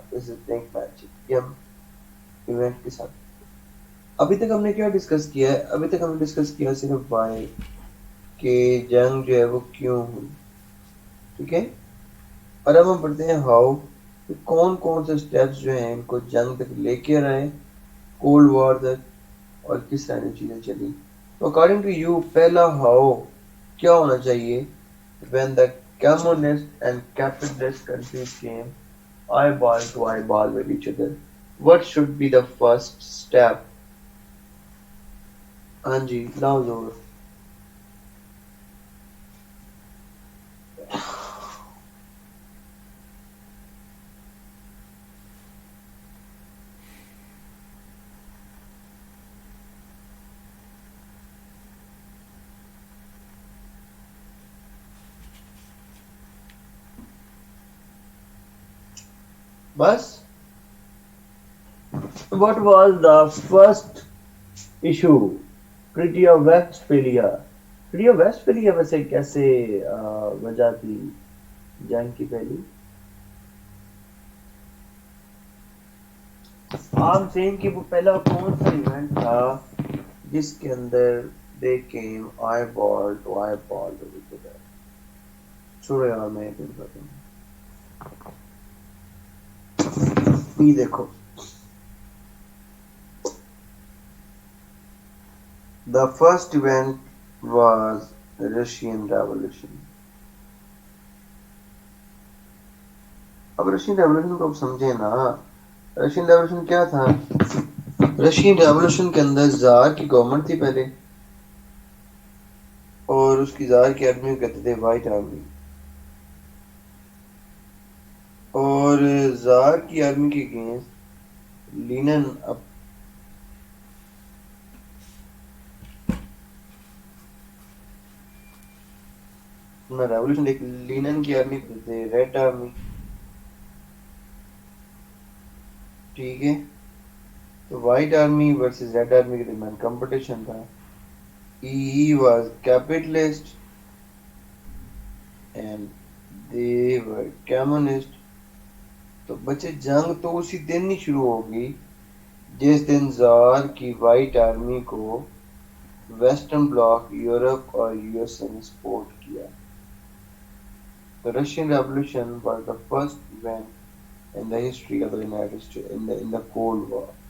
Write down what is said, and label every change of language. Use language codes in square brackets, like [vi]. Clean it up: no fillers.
[en] This is brinkmanship. [ur] یہ ہم ایونٹ کے ساتھ ابھی تک ہم نے کیا ڈسکس کیا ہے؟ ابھی تک ہم نے ڈسکس کیا صرف وائے کہ جنگ جو ہے وہ کیوں ہوئی. ٹھیک ہے. اور اب ہم پڑھتے ہیں ہاؤ، کون کون سے اسٹیپس جو ہیں ان کو جنگ تک لے کے آئے، کولڈ وار تک، اور کس طرح کی چیزیں چلی. تو اکارڈنگ ٹو یو پہلا ہاؤ کیا ہونا چاہیے؟ [en] when the communist and capitalist countries came eyeball to eyeball with each other, what should be the first step? [ur] ہاں جی لاؤ زور. [en] بس what was the first issue? Treaty of Westphalia. [ur] Treaty of ویسٹفیلیا ویسے کیسے وجہ تھی جنگ کی پہلی؟ عام سین کہ وہ پہلا کون سا ایونٹ تھا جس کے اندر [en] they came eyeball to eyeball with each other. [ur] چھوڑو یار میں ایک بتاتا ہوں. یہ دیکھو [en] the first event was Russian Revolution. [ur] اب رشین ریولوشن کو اب سمجھے نا. رشین ریولوشن کیا تھا؟ رشین ریولوشن کے اندر زار کی گورنمنٹ تھی پہلے, اور اس کی زار کی آرمی کو کہتے تھے وائٹ آرمی. اور زار کی آرمی کے اگینسٹ لینن اپنا ریولوشن ایک لینن کی آرمی کہتے تھے ریڈ آرمی. ٹھیک ہے, تو white army versus red army کے درمیان کمپٹیشن تھا. [en] He was capitalist and they were communist. [ur] تو بچے جنگ تو اسی دن ہی شروع ہوگی جس دن زار کی وائٹ آرمی کو ویسٹرن بلاک یورپ اور یو ایس اے نے سپورٹ کیا. [en] The Russian Revolution was the first event in the history of the United States in the Cold War.